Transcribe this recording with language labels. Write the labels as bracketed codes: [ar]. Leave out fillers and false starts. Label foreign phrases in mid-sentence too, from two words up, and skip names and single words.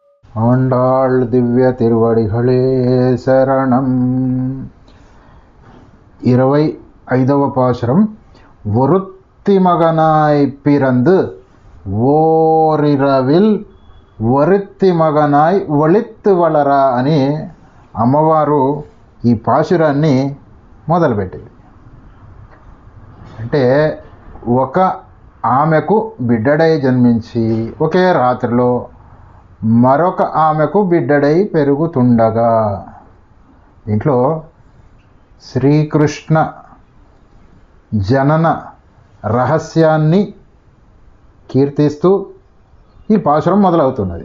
[ta] ஆண்டாள் திவ்ய திருவடிகளே சரணம். 25వ பாசுரம். ஒருத்தி மகனாய் பிறந்து ஓரிரவில் ஒருத்தி மகனாய் ஒளித்து வளர [te] అని అమ్మవారు ఈ పాశురాన్ని మొదలుపెట్టింది. అంటే ఒక ఆమెకు బిడ్డడై జన్మించి ఒకే రాత్రిలో మరొక ఆమెకు బిడ్డడై పెరుగుతుండగా, దీంట్లో శ్రీకృష్ణ జనన రహస్యాన్ని కీర్తిస్తూ ఈ పాశురం మొదలవుతున్నది.